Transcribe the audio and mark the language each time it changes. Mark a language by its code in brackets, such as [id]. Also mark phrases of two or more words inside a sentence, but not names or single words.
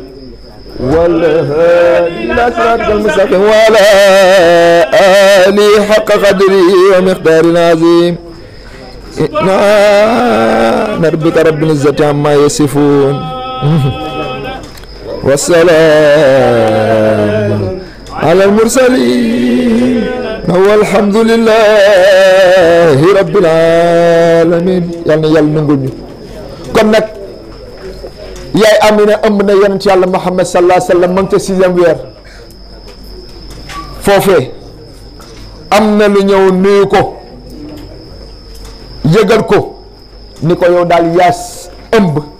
[ar] والهادي إلى صراطك المستقيم وعلى آله حق قدره ومقدار العظيم ربك رب العزة عما يصفون والسلام على المرسلين والحمد لله رب العالمين [wo] yàlla na yàlla nangul ñu kon nag yaay Amina ëmb na yonent yàlla Muhammad [ar] صلى الله عليه وسلم [wo] ma ngi ca 6e weer foofee am na lu ñëw nuyu ko yëgal ko ni ko yow daal yaas ëmb